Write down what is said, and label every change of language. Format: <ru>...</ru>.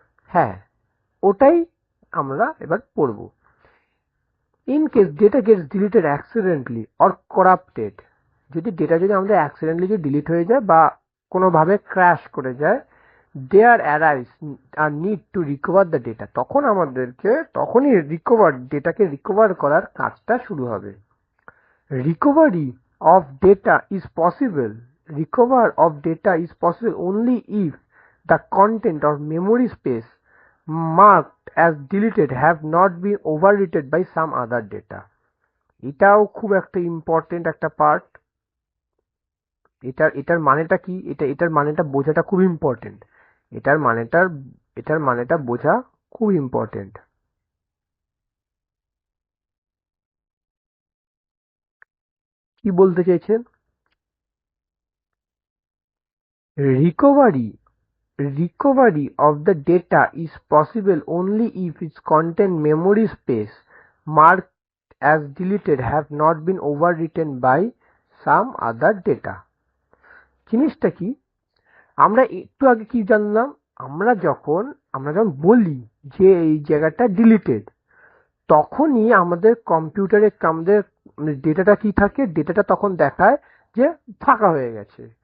<bn>হ্যাঁ, ওটাই আমরা এবার পড়বো।</bn> <en>in case data gets deleted accidentally or corrupted,</en> <bn>যদি ডেটা যদি আমাদের অ্যাক্সিডেন্টলি যদি ডিলিট হয়ে যায় বা কোনোভাবে ক্র্যাশ করে যায়,</bn> <en>there arise are need to recover the data,</en> <bn>তখন আমাদেরকে তখনই ডেটাকে রিকভার করার কাজটা শুরু হবে।</bn> <en>Recovery of data is possible. Recover of data is possible only if the content or memory space marked as deleted have not been overwritten by some other data.</en> <bn>এটাও খুব একটা ইম্পর্টেন্ট একটা পার্ট। এটার মানেটা কি, এটার মানেটা বোঝাটা খুব ইম্পর্টেন্ট। এটার মানেটা বোঝা খুব ইম্পর্টেন্ট। কি বলতে চাইছেন?</bn> <en>Recovery of the data is possible only if its content memory space marked as deleted have not been overwritten by some other data.</en> <bn>জিনিসটা কি, আমরা একটু আগে কি জানলাম, আমরা যখন বলি যে এই জায়গাটা ডিলিটেড, তখনই আমাদের কম্পিউটারে আমাদের ডেটাটা কি থাকে, ডেটাটা তখন দেখায় যে ফাঁকা হয়ে গেছে।</bn>